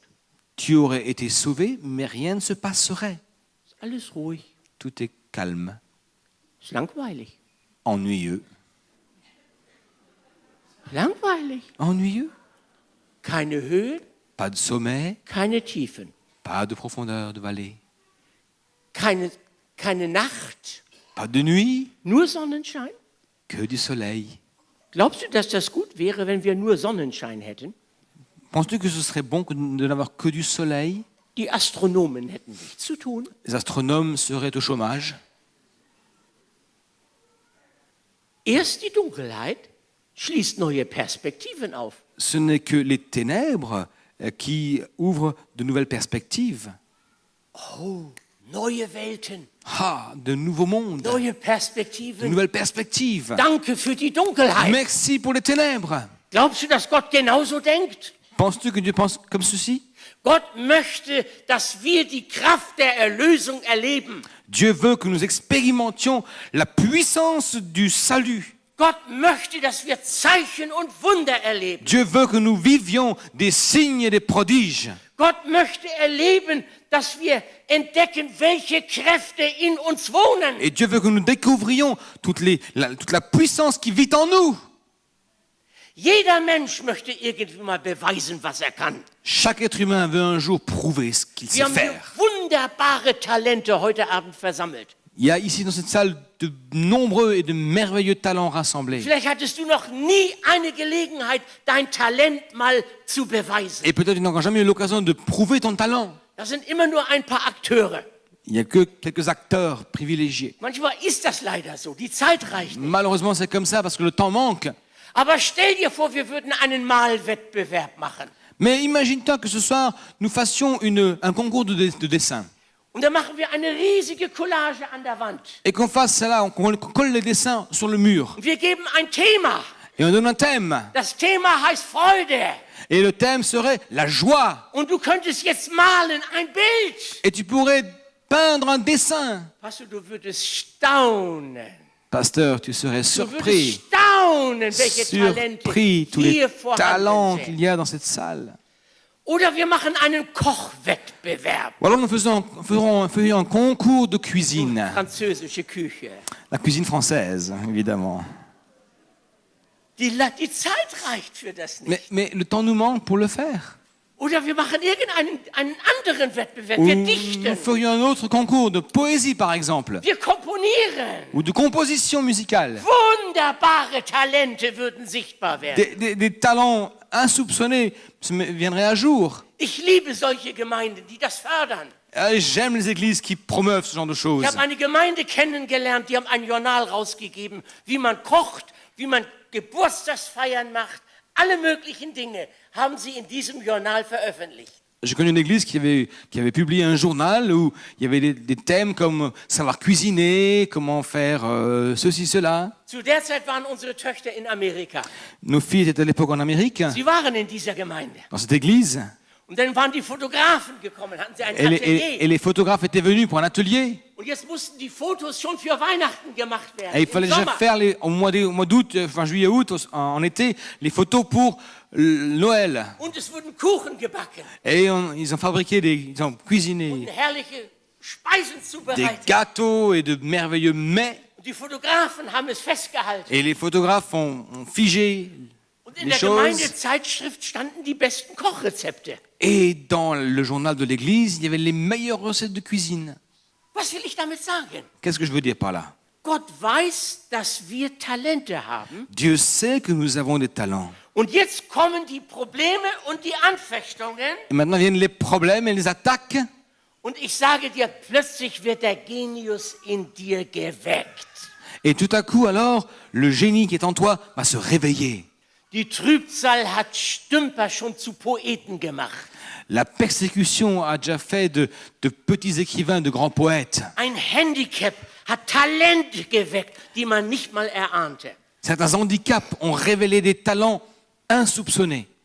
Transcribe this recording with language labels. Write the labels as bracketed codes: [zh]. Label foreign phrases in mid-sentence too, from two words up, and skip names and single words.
[fr] Tu aurais été sauvé, mais rien ne se passerait. [de] Ist alles ruhig, [fr] Tout est calme, [de] ist langweilig. [fr] ennuyeux. [de] Langweilig. [fr] Ennuyeux? [de] Keine Höhen, [fr] Pas de sommet, [de] keine Tiefen. [fr] pas de profondeur de vallée, [de] Keine Nacht, [fr] pas de nuit, [de] nur Sonnenschein. [fr] que du soleil. [de] Glaubst du, dass das gut wäre, wenn wir nur Sonnenschein hätten? [fr] Penses-tu que ce serait bon de n'avoir que du soleil? [de] Die Astronomen hätten nichts zu tun. [fr] Les astronomes seraient au chômage. [de] Erst die Dunkelheit schließt neue Perspektiven auf. [fr] Ce n'est que les ténèbres qui ouvrent de nouvelles perspectives. [de] Oh, neue Welten, [fr] Ah, de nouveaux mondes, [de] neue [fr] de [de] Perspektiven. [fr] nouvelles perspectives. [de] Danke für die Dunkelheit. [fr] Merci pour les ténèbres. [de] Glaubst du, dass Gott genauso denkt? [fr] Penses-tu que Dieu pense comme ceci? [de] Gott möchte, dass wir die Kraft der Erlösung erleben. [fr] Dieu veut que nous expérimentions la puissance du salut. [de] Gott möchte, dass wir Zeichen und Wunder erleben. [fr] Dieu veut que nous vivions des signes et des prodiges. [de] Gott möchte erleben, dass wir entdecken, welche Kräfte in uns wohnen. [fr] Et Dieu veut que nous découvrions toute la puissance qui vit en nous. [de] Jeder Mensch möchte irgendwie mal beweisen, was er kann. [fr] Chaque être humain veut un jour prouver ce qu'il [de] Wir [fr] sait [de] haben hier [fr] faire. [de] wunderbare Talente heute Abend versammelt. [fr] Il y a ici dans cette salle de nombreux et de merveilleux talents rassemblés. [de] Vielleicht hattest du noch nie eine Gelegenheit, dein Talent mal zu beweisen. [fr] Et peut-être tu n'as encore jamais eu l'occasion de prouver ton talent. [de] Das sind immer nur ein paar Akteure. [fr] Il n'y a que quelques acteurs privilégiés. [de] Manchmal ist das leider so. Die Zeit reicht nicht. [fr] Malheureusement, c'est comme ça parce que le temps manque. [de] Aber stell dir vor, wir würden einen Malwettbewerb machen. [fr] Mais imagine-toi que ce soir, nous fassions un concours de dessin. [de] Und dann machen wir eine riesige Collage an der Wand. [fr] Et qu'on fasse cela, qu'on colle les dessins sur le mur. [de] Und wir geben ein Thema. [fr] Et on donne un thème. [de] Das Thema heißt Freude. [fr] Et le thème serait la joie. [de] Und du könntest jetzt malen ein Bild. [fr] Et tu pourrais peindre un dessin. [de] Pastor, du würdest staunen. [fr] Pasteur, tu serais [de] Du würdest [fr] surpris. [de] staunen, welche Talente [fr] Surpris, tous les [de] hier vorhanden [fr] talents [de] sind. [fr] qu'il y a dans cette salle. [de] Oder wir machen einen Kochwettbewerb. [fr] Ou alors nous ferions un concours de cuisine. [de] Französische Küche. [fr] La cuisine française, évidemment. [de] Die Zeit reicht für das nicht. [fr] Mais le temps nous manque pour le faire. [de] Oder wir machen einen anderen Wettbewerb. [fr] Ou [de] Wir [fr] nous [de] dichten. [fr] ferions un autre concours de poésie, par exemple. [de] Wir komponieren. [fr] Ou de composition musicale. [de] Wunderbare Talente würden sichtbar werden. [fr] Des talents insoupçonnés viendraient à jour. [de] Ich liebe solche Gemeinden, die das fördern. [fr] J'aime les églises qui promeuvent ce genre de choses. [de] Ich habe eine Gemeinde kennengelernt, die haben ein Journal rausgegeben, wie man kocht, wie man Geburtstagsfeiern macht. Alle möglichen Dinge haben sie in diesem Journal veröffentlicht. [fr] J'ai connu une église qui avait publié un journal où il y avait des thèmes comme savoir cuisiner, comment faire ceci, cela. [de] Zu der Zeit waren unsere Töchter in Amerika. [fr] Nos filles étaient à l'époque en Amérique, [de] Sie waren in dieser Gemeinde. [fr] dans cette église. [de] Und dann waren die Fotografen gekommen, hatten sie ein [fr] Et [de] Atelier. [fr] les photographes étaient venus pour un atelier. [de] Und jetzt mussten die Fotos schon für Weihnachten gemacht werden. [fr] Et il [de] im [fr] fallait déjà [de] Sommer. [fr] faire au mois d'août, enfin juillet, août, en été, les photos pour Noël. [de] Und es wurden Kuchen gebacken [fr] Et ils ont fabriqué, ils ont cuisiné [de] und herrliche Speisen [fr] des [de] zubereitet. [fr] gâteaux et de merveilleux mets. [de] Und die Fotografen haben es festgehalten. [fr] Et les photographes ont figé [de] Und in [fr] les [de] der [fr] choses. [de] Gemeindezeitschrift standen die besten Kochrezepte. [fr] Et dans le journal de l'église, il y avait les meilleures recettes de cuisine. [de] Was will ich damit sagen? [fr] Qu'est-ce que je veux dire par là? [de] Gott weiß, dass wir Talente haben. [fr] Dieu sait que nous avons des talents. [de] Und jetzt kommen die Probleme und die Anfechtungen. [fr] Et maintenant viennent les problèmes et les attaques. [de] Und ich sage dir, plötzlich wird der Genius in dir geweckt. [fr] Et tout à coup, alors, le génie qui est en toi va se réveiller. [de] Die Trübsal hat Stümper schon zu Poeten gemacht. [fr] La persécution a déjà fait de petits écrivains, de grands poètes. [de] Ein Handicap hat Talente geweckt, die man nicht mal erahnte. [fr] Certains handicaps ont révélé des talents insoupçonnés.